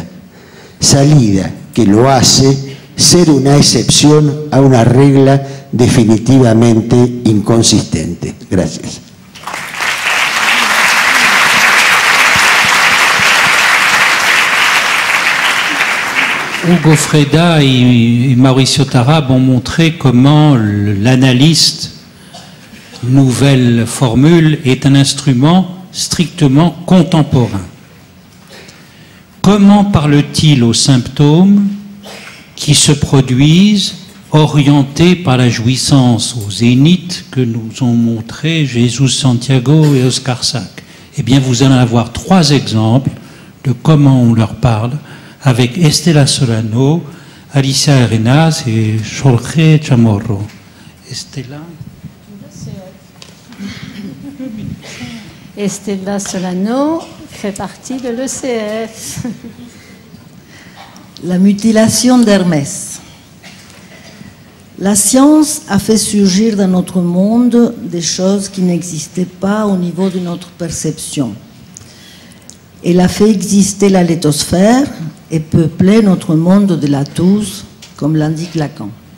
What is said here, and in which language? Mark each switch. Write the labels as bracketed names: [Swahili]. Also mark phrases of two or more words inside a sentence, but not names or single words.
[Spanish] Salida que lo hace ser una excepción a una regla definitivamente inconsistente. Gracias. [French] Hugo Freda et Mauricio Tarab ont montré comment l'analyste, nouvelle formule, est un instrument strictement contemporain. Comment parle-t-il aux symptômes qui se produisent orientés par la jouissance au zénith que nous ont montré Jesus Santiago et Oscar Sack? Eh bien, vous allez avoir 3 exemples de comment on leur parle avec Estela Solano, Alicia Arenas et Jorge Chamorro. Estela. Estela Solano fait partie de l'ECF. La mutilation d'Hermès. La science a fait surgir dans notre monde des choses qui n'existaient pas au niveau de notre perception. Elle a fait exister la lithosphère et peupler notre monde de la touche, comme l'indique Lacan.